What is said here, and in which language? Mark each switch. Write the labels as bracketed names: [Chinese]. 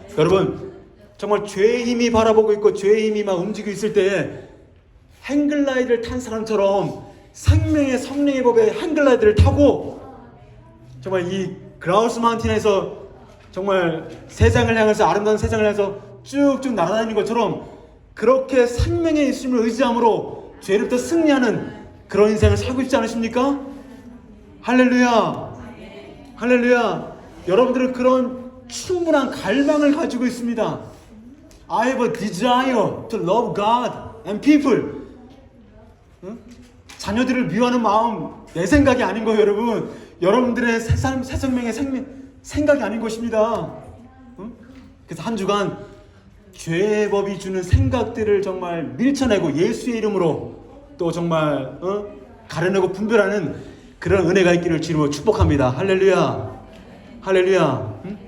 [Korean] 여러분 정말 죄의 힘이 바라보고 있고 죄의 힘이 막 움직이고 있을 때 행글라이드를 탄 사람처럼 생명의 성령의 법에 행글라이드를 타고 정말 이 그라우스 마운틴에서 정말 세상을 향해서, 아름다운 세상을 향해서 쭉쭉 날아다니는 것처럼 그렇게 생명의 예수님을 의지함으로 죄로부터 승리하는 그런 인생을 살고 있지 않으십니까? 할렐루야. 할렐루야. 여러분들은 그런 충분한 갈망을 가지고 있습니다. [English] I have a desire to love God and people. [Korean] 자녀들을 미워하는 마음 내 생각이 아닌 거예요, 여러분. 여러분들의 새 생명의 생각이 아닌 것입니다. 그래서 한 주간 죄의 법이 주는 생각들을 정말 밀쳐내고 예수의 이름으로 또 정말 가려내고 분별하는 그런 은혜가 있기를 주님으로 축복합니다. 할렐루야. 할렐루야.